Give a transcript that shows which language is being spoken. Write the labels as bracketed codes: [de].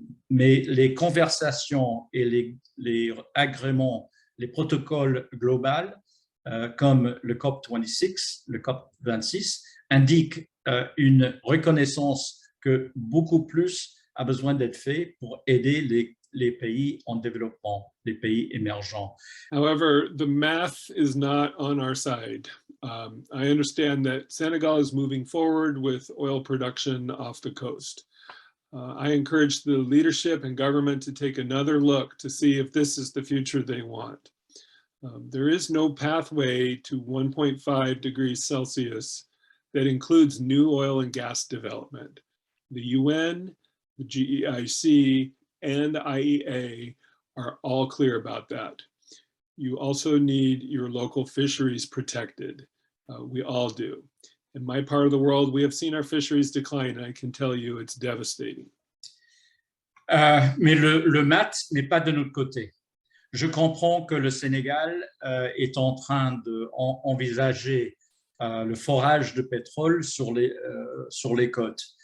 [fr] Mais les conversations et les agréments, les protocoles globaux, comme le COP26, le COP26, indiquent une reconnaissance que beaucoup plus a besoin d'être fait pour aider les pays en développement, les pays émergents. [en] However, the math is not on our side. I understand that Senegal is moving forward with oil production off the coast. I encourage the leadership and government to take another look to see if this is the future they want. There is no pathway to 1.5 degrees Celsius that includes new oil and gas development. The UN, the GEIC, and the IEA are all clear about that. You also need your local fisheries protected. We all do. In my part of the world, we have seen our fisheries decline, and I can tell you it's devastating. [fr] Mais le maths n'est pas de notre côté. Je comprends que le Sénégal est en train d'envisager le forage de pétrole sur les côtes.